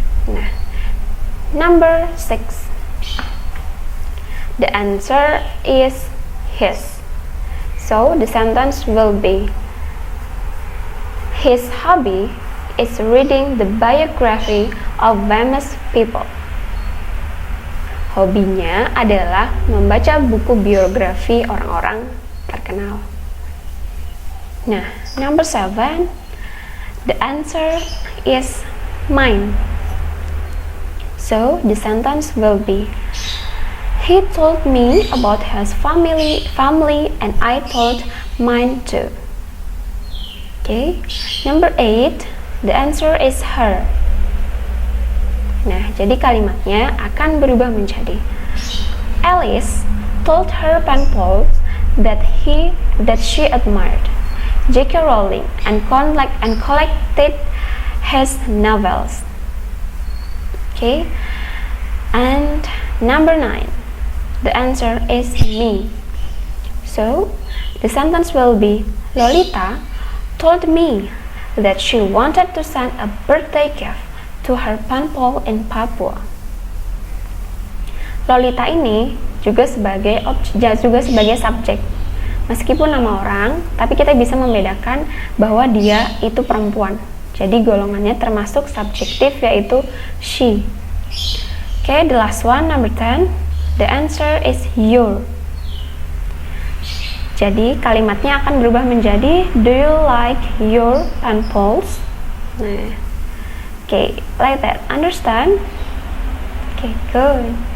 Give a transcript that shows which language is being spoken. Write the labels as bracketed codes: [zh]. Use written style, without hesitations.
[en] Nah, number 6, the answer is his. So the sentence will be his hobby is reading the biography of famous people. [id] Hobinya adalah membaca buku biografi orang-orang terkenal. [en] Nah, number 7, the answer is mine. So the sentence will be he told me about his family and I told mine too. Okay, number 8, the answer is her. [id] Nah, jadi kalimatnya akan berubah menjadi [en] Alice told her pen pals that she admired J.K. Rowling and collected his novels. Okay, and number 9, the answer is me. So the sentence will be Lolita told me that she wanted to send a birthday gift to her pen pal in Papua. [id] Lolita ini juga sebagai subjek. Meskipun nama orang, tapi kita bisa membedakan bahwa dia itu perempuan. Jadi golongannya termasuk subjektif, yaitu she. [en] Okay, the last one, number 10. The answer is your. [id] Jadi kalimatnya akan berubah menjadi [en] do you like your pencils? Nah, like that. Understand? Good.